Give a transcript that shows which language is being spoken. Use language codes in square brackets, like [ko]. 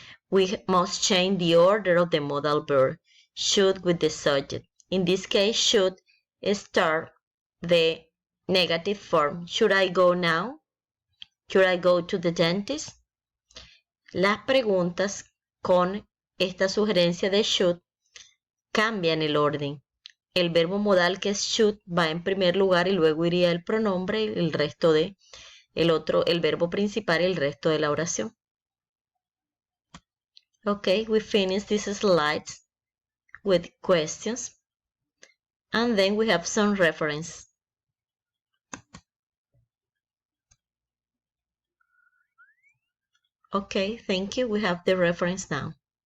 [en] We must change the order of the modal verb, should with the subject. In this case, should start the negative form. Should I go now? Should I go to the dentist? [es] Las preguntas con esta sugerencia de should cambian el orden. El verbo modal que es should va en primer lugar y luego iría el pronombre y el resto de el verbo principal y el resto de la oración. [en] Okay, we finish these slides with questions and then we have some reference. Okay, thank you. We have the reference now.